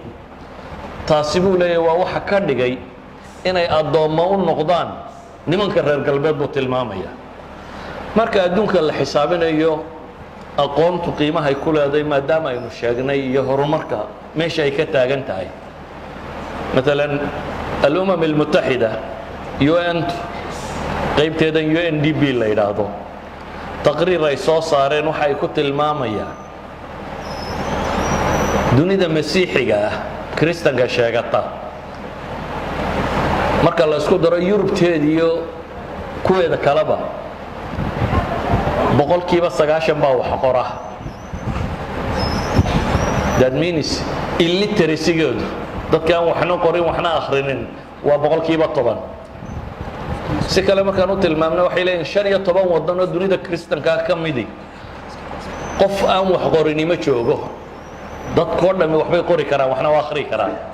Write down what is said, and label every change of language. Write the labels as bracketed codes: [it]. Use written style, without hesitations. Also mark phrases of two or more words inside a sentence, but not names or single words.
[so] taasi buu leeyahay waa waxa ka dhigay inay addoommo u noqdaan nimanka reer galbeed buu tilmaamaya. marka adduunka la xisaabinayo aqoontu qiimahay ku leedahay maadaama aynu sheegnay iyo horumarka meesha ay ka taagan tahay. [ar] مثلا الأمم المتحدة [so] UN qaybteedan UNDP la yiraahdo taqriir ay soo saareen waxa ay ku tilmaamayaan dunida masiixiga ah kristanka sheegata marka la isku daro Yurubteed iyo kuweeda kaleba boqolkiiba 90 baa wax qora. [en] That means [so] illiteracy-goodu dadkaan waxna qorin waxna akhrinin waa boqolkiiba 10. si kale markaan u tilmaamno waxay leeyihiin 15 waddan oo dunida kristanka ka midi qof aan wax qorini ma joogo. dadkoo dhammi waxbay qori karaan waxna waa akhri karaan.